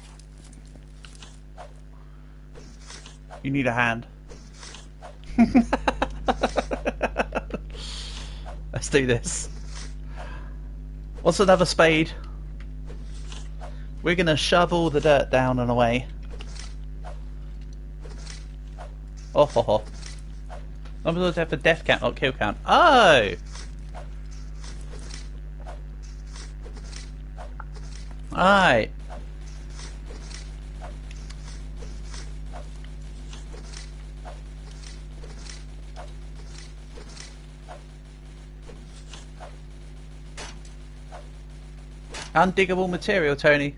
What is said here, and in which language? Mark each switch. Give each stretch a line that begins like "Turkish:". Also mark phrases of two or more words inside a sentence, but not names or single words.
English: You need a hand. Let's do this. What's another spade? We're gonna shove all the dirt down and away. Oh ho ho. Numbers of death for death count, not kill count. Oh! Alright. Undiggable material, Tony.